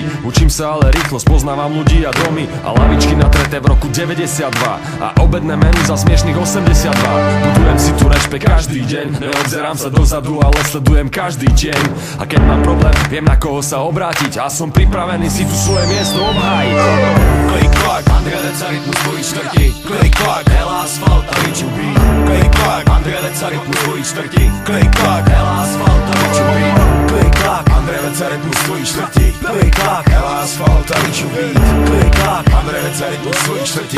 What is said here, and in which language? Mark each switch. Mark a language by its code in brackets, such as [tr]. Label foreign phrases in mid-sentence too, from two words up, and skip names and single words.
[sk] Učím sa ale rýchlo, spoznávam ľudí a domy. A lavičky natreté v roku 92. A obedné menu za smiešných 82. Budujem si tu rešpekt každý deň. Neobzerám sa dozadu, ale sledujem každý deň. A keď mám problém, viem na koho sa obrátiť. A som pripravený si tu svoje miesto obhájiť. [cs] Klik klak, Andrea Deca, rytmus tvojí čtvrti. Klik klak, Hela asfalt a Richu beat. Klik klak, Andrea Deca, rytmus tvojí čtvrti. Klik klak, Hela asfalt a Richu beat. Klik klak, Andrea Deca, rytmus tvojí čtvrti. Klik klak, Hela asfalt a Richu beat. Klik klak, Andrea Deca, rytmus tvojí čtvrti.